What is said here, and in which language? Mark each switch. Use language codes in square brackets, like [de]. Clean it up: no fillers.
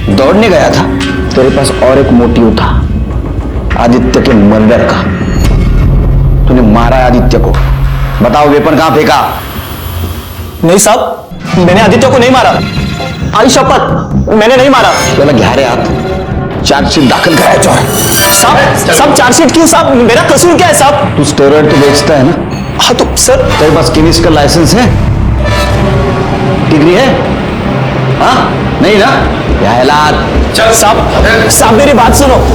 [hi] दौड़ने गया था? तेरे पास और एक मोटिव था, आदित्य के मर्डर का। तूने मारा आदित्य को, बताओ वेपन कहां फेंका? नहीं साहब, मैंने आदित्य को नहीं मारा, [mr] आई शपथ [hi] मैंने नहीं मारा। [mr] चला घ्या रे हाथ, चार्जशीट दाखल करायचो आहे। [hi] साहब चार्जशीट क्यों साहब, मेरा कसूर क्या है साहब? तू स्टेरॉइड तो बेचता है ना? हाँ तो सर तेरे पास केमिस्ट का लाइसेंस है, डिग्री है? हाँ नहीं ना? चल साहब मेरी बात सुनो।